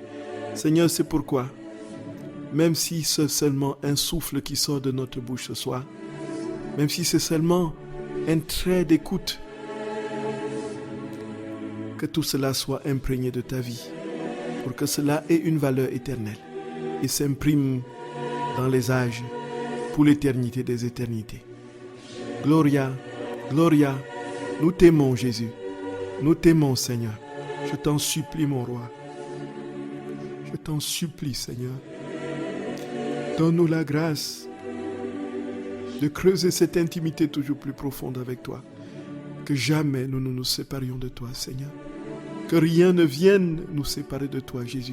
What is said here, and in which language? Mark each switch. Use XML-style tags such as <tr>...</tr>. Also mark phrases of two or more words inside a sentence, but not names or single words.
<fr>Seigneur, c'est pourquoi, même si c'est seulement un souffle qui sort de notre bouche ce soir, même si c'est seulement un trait d'écoute, que tout cela soit imprégné de ta vie, pour que cela ait une valeur éternelle et s'imprime dans les âges pour l'éternité des éternités.</fr> <la>Gloria, Gloria,</la> <fr>nous t'aimons Jésus, nous t'aimons Seigneur. Je t'en supplie mon roi, je t'en supplie Seigneur. Donne-nous la grâce de creuser cette intimité toujours plus profonde avec toi, que jamais nous ne nous séparions de toi Seigneur, que rien ne vienne nous séparer de toi Jésus.</fr>